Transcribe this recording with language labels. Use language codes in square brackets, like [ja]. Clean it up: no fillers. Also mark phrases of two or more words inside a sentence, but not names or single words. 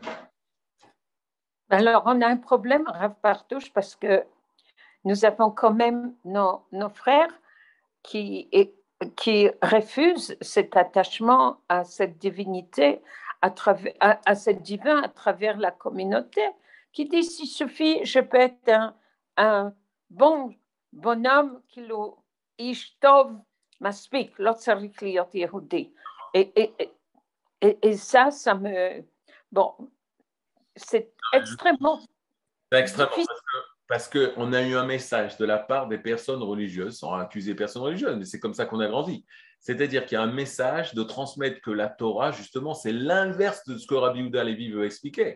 [fr] Alors, on a un problème, Rav Partouche, parce que nous avons quand même nos frères qui refusent cet attachement à cette divinité, à cette divin à travers la communauté, qui disent il suffit, je peux être un bonhomme qui [he] להיות טוב מספיק, לא צריך להיות יהודי. [fr] Et ça me... Bon, c'est extrêmement difficile. Parce qu'on a eu un message de la part des personnes religieuses, sans accuser personnes religieuses, mais c'est comme ça qu'on a grandi. C'est-à-dire qu'il y a un message de transmettre que la Torah, justement, c'est l'inverse de ce que Rabbi Yehuda Halevi veut expliquer.